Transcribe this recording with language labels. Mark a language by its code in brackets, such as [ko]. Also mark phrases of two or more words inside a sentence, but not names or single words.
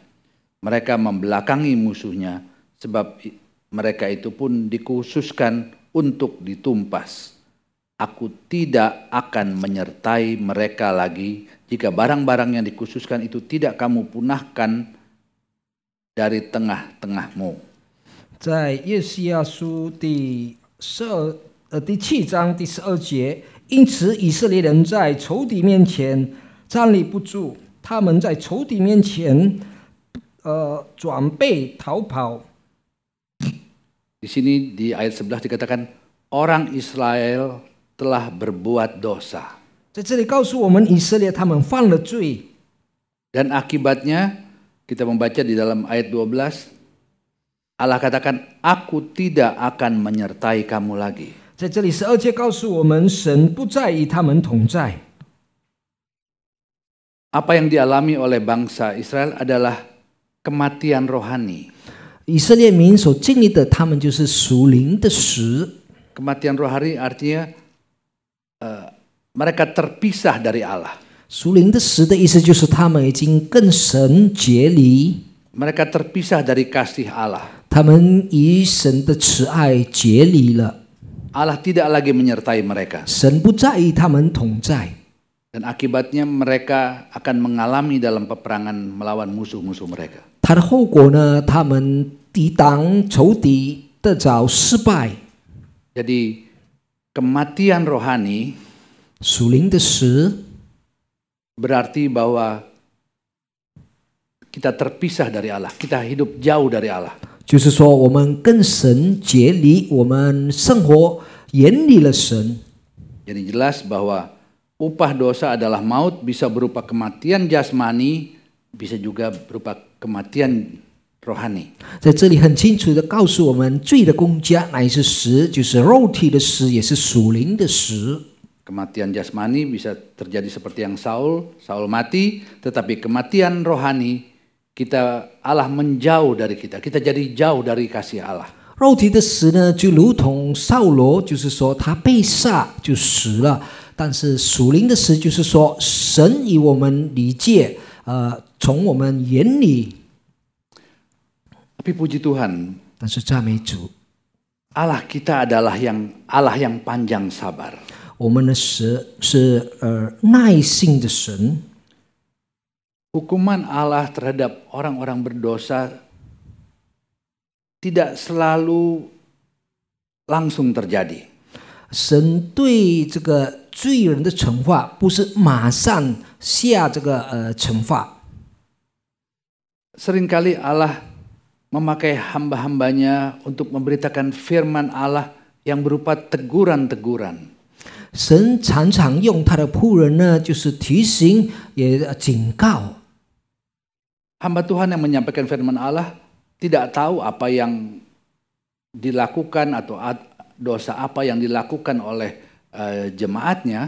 [id] Mereka membelakangi musuhnya, sebab mereka itu pun dikhususkan untuk ditumpas. Aku tidak akan menyertai mereka lagi jika barang-barang yang dikhususkan itu tidak kamu punahkan dari tengah-tengahmu. [zh] 在约书亚书第7章第12节，因此以色列人在仇敌面前站立不住，他们在仇敌面前转背逃跑。 [id] Di sini di ayat 11 dikatakan orang Israel telah berbuat dosa. [zh] 在这里告诉我们，以色列他们犯了罪， [id] Dan akibatnya kita membaca di dalam ayat 12, Allah katakan, aku tidak akan menyertai kamu lagi. [zh] 在这里12节告诉我们，神不再与他们同在。 [id] Apa yang dialami oleh bangsa Israel adalah kematian rohani. [zh] 以色列民所经历的，他们就是属灵的死。 [id] Kematian rohani artinya mereka terpisah dari Allah. [zh] 属灵的死的意思就是他们已经跟神结离， [id] Mereka terpisah dari kasih Allah. [zh] 他们与神的慈爱结离了， [id] Allah tidak lagi menyertai mereka. [zh] 神不再与他们同在。 [id] Dan akibatnya mereka akan mengalami dalam peperangan melawan musuh-musuh mereka. [zh] 它的后果呢，他们抵挡仇敌得着失败。 [id] Jadi kematian rohani [zh] 属灵的死 [id] berarti bahwa kita terpisah dari Allah, kita hidup jauh dari Allah. [zh] 就是说，我们跟神结离，我们生活远离了神。 [id] Jadi jelas bahwa upah dosa adalah maut, bisa berupa kematian jasmani, bisa juga berupa kematian rohani. [zh] 在这里很清楚的告诉我们，罪的工价乃是死，就是肉体的死，也是属灵的死。 [id] Kematian jasmani bisa terjadi seperti yang Saul mati, tetapi kematian rohani Allah menjauh dari kita jadi jauh dari kasih Allah. [zh] 肉体的死呢，就如同扫罗，就是说他被杀就死了；但是属灵的死，就是说神与我们离界，从我们眼里。 [id] Tapi puji Tuhan, [zh] 但是赞美主， [id] Allah kita adalah Allah yang panjang sabar. [zh] 我们的神是耐性的神。 [id] Hukuman Allah terhadap orang-orang berdosa tidak selalu langsung terjadi. [zh] 神对这个罪人的惩罚，不是马上下这个惩罚。 [id] Seringkali Allah memakai hamba-hambanya untuk memberitakan firman Allah yang berupa teguran-teguran. [zh] 神常常用他的仆人呢，就是提醒也警告。 [id] Hamba Tuhan yang menyampaikan firman Allah tidak tahu apa yang dilakukan atau dosa apa yang dilakukan oleh jemaatnya.